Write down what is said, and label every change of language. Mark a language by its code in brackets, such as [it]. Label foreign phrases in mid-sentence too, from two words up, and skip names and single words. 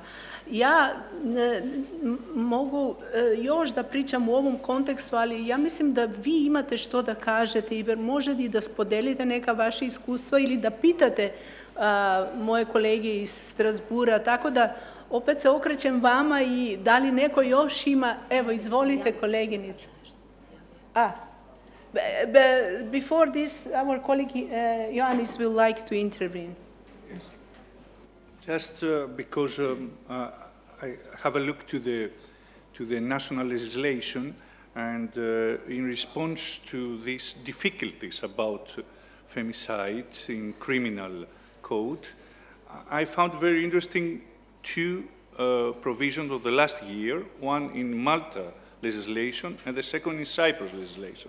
[sr] Ja mogu još da pričam u ovom kontekstu, ali ja mislim da vi imate što da kažete i možete i da spodelite neka vaša iskustva ili da pitate moje kolege iz Strasbura, tako da opet se okrećem vama i da li neko još ima, evo izvolite koleginice. [en] Before this, our colleague Ioannis will like to intervene. Just because I have a look to the national legislation, and in response to these difficulties about femicide in criminal code, I found very interesting two provisions of the last year, one in Malta legislation and the second in Cyprus legislation.